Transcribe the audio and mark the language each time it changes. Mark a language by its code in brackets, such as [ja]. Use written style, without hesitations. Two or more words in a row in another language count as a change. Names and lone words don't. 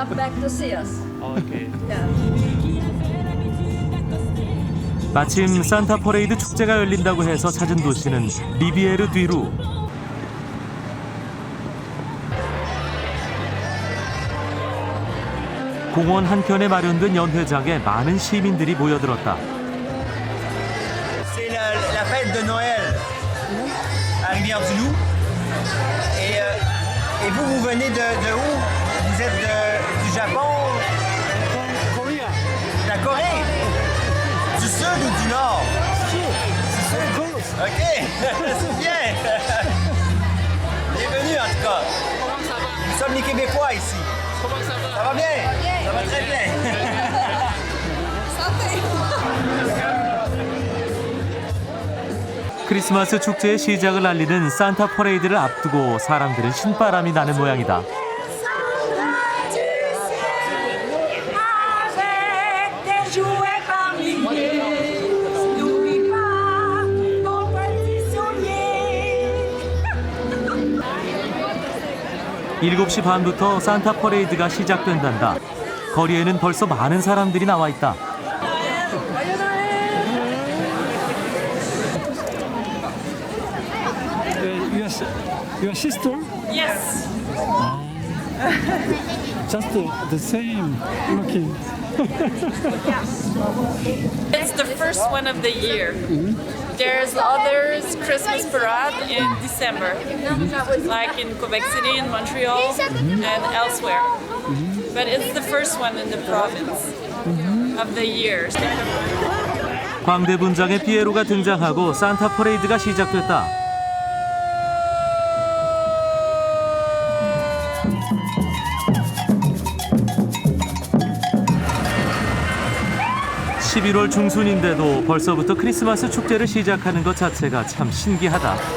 [ko] 마침 산타 퍼레이드 축제가 열린다고 해서 찾은 도시는 리비에르 뒤루. 공원 한켠에 마련된 연회장에 많은 시민들이 모여들었다. [fr] C'est la fête de Noël à Rivière-du-Loup. Et vous venez de où? Vous êtes du Japon? De la Corée? Du sud ou du nord? Du sud. Ok, c'est bien. Bienvenue en tout cas. Nous sommes les Québécois ici. Comment ça va? Ça va bien? Ça va très bien. [ko] 크리스마스 축제의 시작을 알리는 산타 퍼레이드를 앞두고 사람들은 신바람이 나는 모양이다. 일곱 시 반부터 산타 퍼레이드가 시작된단다. 거리에는 벌써 많은 사람들이 나와 있다. [en] Your sister? Yes. Just the same looking. It's the first one of the year. There's others Christmas parade in December, like in Quebec City, in Montreal, and elsewhere. But it's the first one in the province of the year. [ko] 광대 분장의 피에로가 등장하고 산타 퍼레이드가 시작됐다. (11월) 중순인데도 벌써부터 크리스마스 축제를 시작하는 것 자체가 참 신기하다.